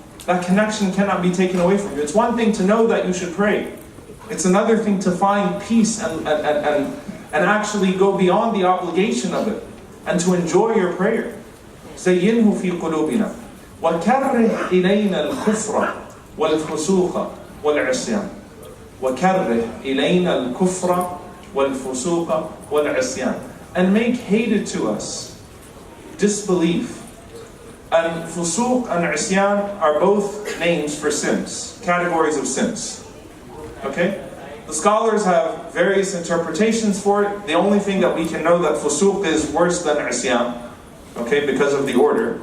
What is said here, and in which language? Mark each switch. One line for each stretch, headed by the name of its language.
English: That connection cannot be taken away from you. It's one thing to know that you should pray. It's another thing to find peace and actually go beyond the obligation of it and to enjoy your prayer.
Arabic: زينه في قلوبنا وكره إلينا الكفر والفسوق والعصيان. وكره إلينا الكفر والفسوق والعصيان.
English: And make hated to us disbelief. And fusuq and isyan are both names for sins, categories of sins. Okay? The scholars have various interpretations for it. The only thing that we can know that fusuq is worse than isyan, okay, because of the order.